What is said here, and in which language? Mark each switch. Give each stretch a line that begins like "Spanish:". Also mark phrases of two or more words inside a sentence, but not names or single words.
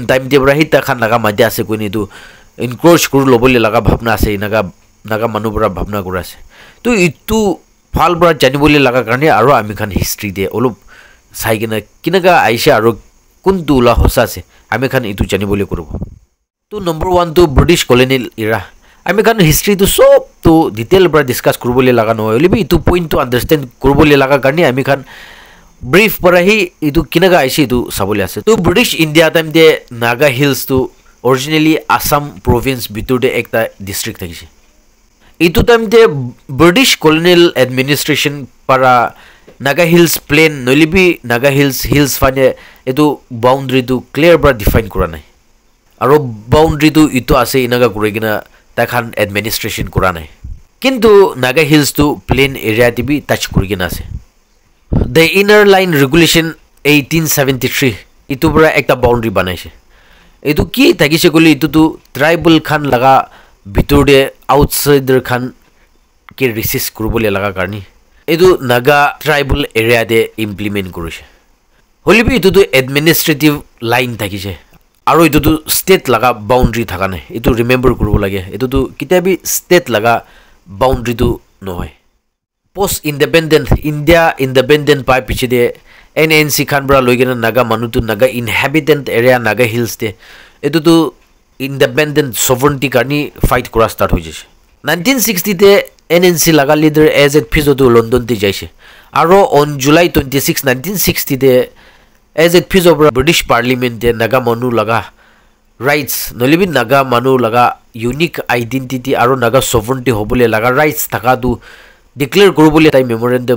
Naga Pidgin: time de bra hi ta khan laga madya ase koini tu encourage kuru lobole laga bhabna ase naga manu bra bhabna kura ase tu itu phal bra janibole laga karne aro ami khan history de olup sai gina kinaga aisha aro kuntu la hosa ase ami khan itu janibole kurubo tu number 1 tu
English: British colonial era
Naga Pidgin: আমি কারণ হিস্ট্রি তো সব তো ডিটেইল বড় ডিসকাস করবলে লাগা নয় হলিবি ইতু পয়েন্ট তো আন্ডারস্ট্যান্ড করবলে লাগা কারণে আমি খান ব্রিফ পড়াহি ইতু কিনাগা আইছি ইতু সাবলে আছে তো ব্রিটিশ ইন্ডিয়া টাইম দে নাগা হিলস তো অরিজিনালি আসাম প্রভিন্স ভিতরে একটা ডিস্ট্রিক্ট থাকিছে ইতু টাইম দে
English: British colonial administration
Naga Pidgin: para নাগা হিলস প্লেন নলিবি নাগা হিলস ফানে এতু বাউন্ডারি তো ক্লিয়ার বড় ডিফাইন করা নাই আর বাউন্ডারি তো ইতু আছে ইনাগা করেগিনা তাখান এডমিনিস্ট্রেশন করা নাই কিন্তু Naga Hills to
English: plain area
Naga Pidgin: tibi touch kurigina ase
English: the inner line regulation
Naga Pidgin: 1873 itu bra ekta boundary banaise etu ki thagise gole itu tu tribal khan laga bitor de outsider khan ke resist kurubole laga karni etu Naga
English: tribal area
Naga Pidgin: de implement korise holibi itu tu
English: administrative line
Naga Pidgin: thagise aro itu tu state laga boundary thaka nai itu remember kurubo lage itu tu kitabi state laga boundary tu noy
English: post independent India independent
Naga Pidgin: pai piche de NNC khan bra loigena Naga manu tu Naga inhabitant area Naga Hills de itu tu
English: independent sovereignty
Naga Pidgin: karni fight kora start hoye 1960 te NNC laga leader AZ Phizo tu London te jaise aro
English: on July
Naga Pidgin: 26 1960 de as it Phizo British Parliament de Naga manu laga rights nolibi Naga manu laga
English: unique identity
Naga Pidgin: aro Naga sovereignty hobole laga rights thaka du declare korubole tai memorandum